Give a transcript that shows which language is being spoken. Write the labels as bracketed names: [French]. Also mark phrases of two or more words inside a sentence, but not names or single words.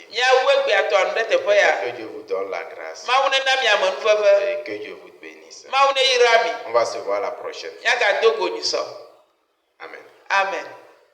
[Ewe] Miawu egbeatɔ nu ɖe teƒe ya. [French] Que Dieu vous donne la grâce. [Ewe] Mawu nena miame nuveve. [French] Et que Dieu vous bénisse. [Ewe] Mawu ne yra mi. [French] On va se voir la prochaine. [Ewe] Miagado go nyusɔ. Amen. Amen.